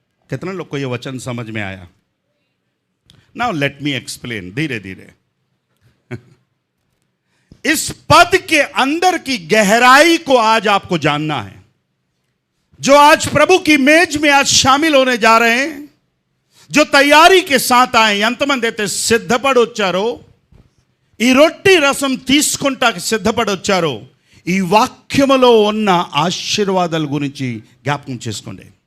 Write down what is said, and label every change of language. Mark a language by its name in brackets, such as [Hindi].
[Hindi] कितने लोग को ये वचन समझ में आया? [English] now let me explain [Hindi] धीरे धीरे. इस पद के अंदर की गहराई को आज आपको जानना है. जो आज प्रभु की मेज में आज शामिल होने जा रहे हैं, जो तैयारी के साथ आए, [Telugu] ఎంతమంది సిద్ధపడొచ్చారో, ఈ రొట్టి రసం తీసుకుంటాకి సిద్ధపడొచ్చారో, ఈ వాక్యములో ఉన్న ఆశీర్వాదాల గురించి జ్ఞాపకం చేసుకోండి.